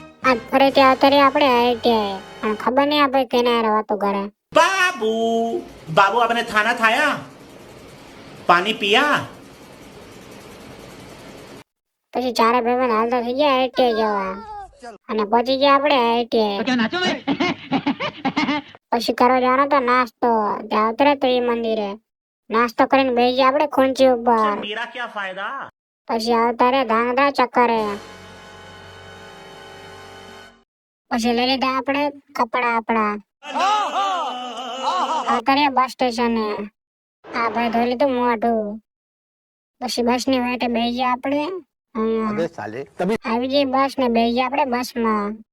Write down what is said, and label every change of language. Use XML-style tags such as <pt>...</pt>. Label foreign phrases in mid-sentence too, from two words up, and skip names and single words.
<gu>આજ ફરીથી આવતા રહ્યા આપણે આઈટીઆઈ પણ ખબર નહીં આપણે કેને હારે વાતો કરે।</gu> <hi>बाबू बाबू आपने थाना खाया पानी पिया</hi> <gu>પછી ચારે ભાઈબંધ હાલતા થઈ ગયા આઈટીઆઈ જવા અને પહોંચી ગયા આપણે આઈટીઆઈ। પછી કરવા જવાનો તો નાસ્તો ત્યાં ઉતરે ત્રિમંદિરે નાસ્તો કરીને બેસી ગયા આપણે ખુંચી ઉપર।</gu> <hi>मेरा क्या फायदा</hi> <gu>પછી આવતા રે ધાંગધ્રા ચક્કરે પછી લઈ લીધા આપણે કપડા આપણા આવતા રે બસ સ્ટેશને આ ભાઈ ધોઈ લીધું મોઢું પછી બસ ની વાટે બેસી ગયા આપણે આવી જઈ બસ ને બેસી ગયા આપણે બસમાં</gu>